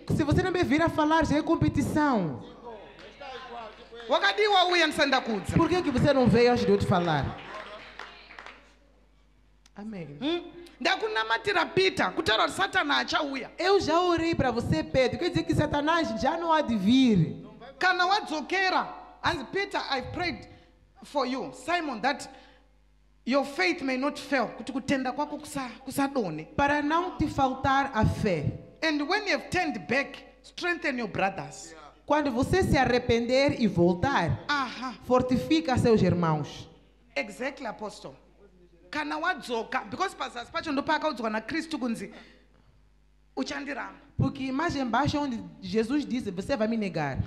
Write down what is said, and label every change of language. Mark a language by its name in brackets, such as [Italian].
[Portuguese] Se você não me vir a falar, já é competição. [Shona] Wakadiwa uya ndisandakudza. [Portuguese] Por que você não veio antes de eu te falar? Amém. [Shona] Ndakunamatira Peter kutaura kuti Satana achauya. [Portuguese] Eu já orei para você, Pedro. Quer dizer que Satanás já não há de vir. [Shona] Kana wadzokera, [English] and Peter, I prayed for you, Simon, that your faith may not fail. [Shona] Kuti kutenda kwako kusadone. [Portuguese] Para não te faltar a fé. [English] And when you have turned back, strengthen your brothers. [Portuguese] Quando você se arrepender e voltar, Aha, fortifica seus irmãos. [English] exactly, apostle. [Shona] Kana wadzoka, because pazasi pacho ndopakaudzwa naKristu kunzi uchandiramba. [Portuguese] Porque mais embaixo onde Jesus disse, você vai me negar.